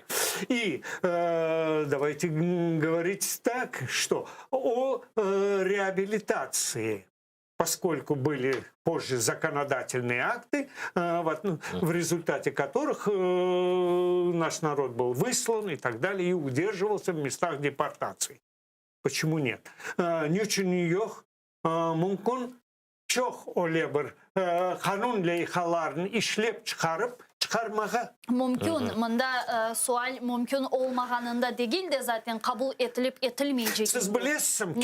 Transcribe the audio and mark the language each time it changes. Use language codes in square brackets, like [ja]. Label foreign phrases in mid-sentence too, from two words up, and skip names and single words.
[ru] И давайте говорить так, что о реабилитации, поскольку были позже законодательные акты, в результате которых наш народ был выслан и так далее, и удерживался в местах депортации. Почему нет? [crh] Niçin yok? Mümkün çok olabilir. Kanun leyhalarını işlep çıkarmağa. Mümkün. Bunda sual mümkün olmağanında değil de zaten kabul edilip edilmeyecek. Siz bilesiniz.